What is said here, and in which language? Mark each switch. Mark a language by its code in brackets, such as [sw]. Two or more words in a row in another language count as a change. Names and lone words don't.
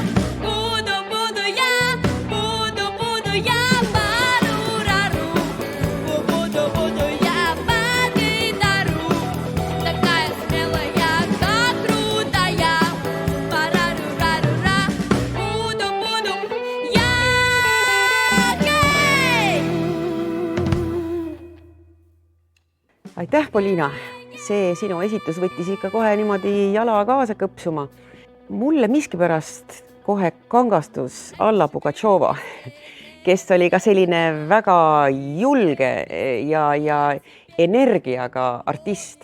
[ru] Буду я пару-рару, буду я под гитару, такая смелая, как крутая, парару-рару-ра. Буду я. [et] Aitäh, Polina! See sinu esitus võttis ikka kohe niimoodi jala kaasa kõpsuma. Mulle miskipärast kohe kangastus Alla Pugatšova, kes oli ka selline väga julge ja energiaga artist.